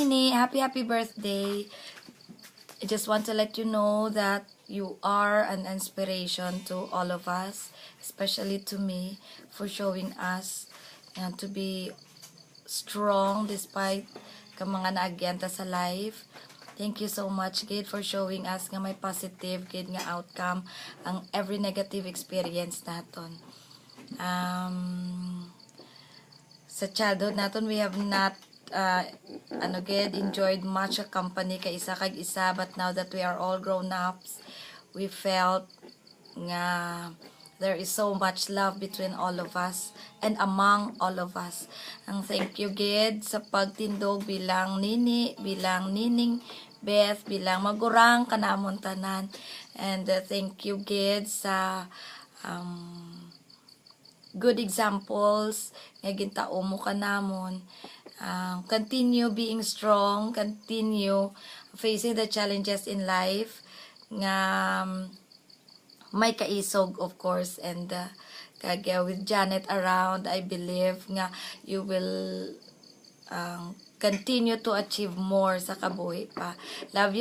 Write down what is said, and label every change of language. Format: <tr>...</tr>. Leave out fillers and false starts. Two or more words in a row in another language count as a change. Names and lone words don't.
<en>Nini, happy birthday. I just want to let you know that you are an inspiration to all of us, especially to me, for showing us to be strong despite</en> <hil>ka mga naagyanta sa</hil> <en>life. Thank you so much, Gid, for showing us</en> <hil>nga may</hil> <en>positive, Gid, nga outcome ang every negative experience naton.</en> <hil>Sa childhood naton,</hil> <en>we have not Gid, enjoyed much a company</en> <hil>kay isa kag isa,</hil> <en>but now that we are all grown ups, we felt</en> <hil>nga</hil> <en>there is so much love between all of us and among all of us. Ang thank you,</en> <hil>Gid, sa pagtindog bilang Nini, bilang Nining Beth, bilang magurang kanamon tanan.</hil> <en>And thank you,</en> <hil>Gid, sa</hil> <en>good examples</en> <hil>nga gintao mo kanamon.</hil> <en>Continue being strong, continue facing the challenges in life</en> <hil>nga may kaisog,</hil> <en>of course, and with Janet around, I believe nga you will continue to achieve more</en> <hil>sa kabuhi pa.</hil> <en>Love you.</en>